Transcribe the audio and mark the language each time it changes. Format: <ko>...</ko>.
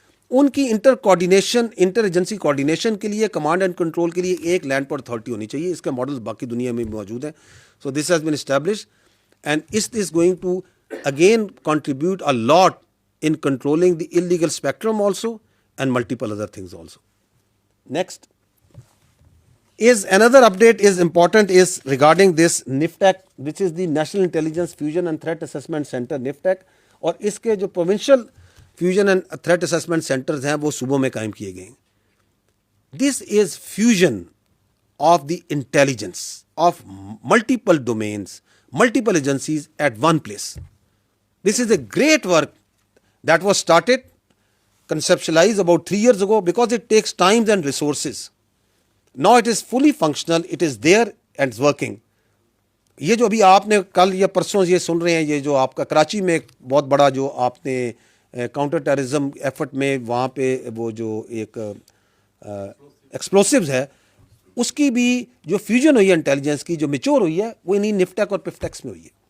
<ur>ان کی inter agency coordination کے لیے, کمانڈ اینڈ کنٹرول کے لیے ایک لینڈ پورٹ اتھارٹی ہونی چاہیے. اس کے ماڈلز باقی دنیا میں بھی موجود ہیں.</ur> <en>So this has been established and is is going to again contribute a lot in controlling the illegal spectrum also and multiple other things also. Next is another update is important is regarding this NIFTAC, which is the National Intelligence Fusion and Threat Assessment Center NIFTAC,</en> <ur>اور اس کے جو</ur> <en>provincial fusion and threat assessment centers</en> <ur>ہیں وہ صوبوں میں قائم کیے گئے ہیں.</ur> <en>This is fusion of the intelligence of multiple domains, multiple agencies at one place. This is a great work that was started, conceptualized about 3 years ago because it takes time and resources. Now it is fully functional, it is there and it's working.</en> <ur>یہ جو ابھی آپ نے کل یا پرسوں یہ سن رہے ہیں, یہ جو آپ کا کراچی میں ایک بہت بڑا جو آپ نے کاؤنٹر ٹیررزم ایفرٹ میں وہاں پہ وہ جو ایک ایکسپلوسیوز ہے, اس کی بھی جو فیوژن ہوئی ہے انٹیلیجنس کی, جو میچور ہوئی ہے, وہ انہیں نفٹیک اور پفٹیکس میں ہوئی ہے.</ur>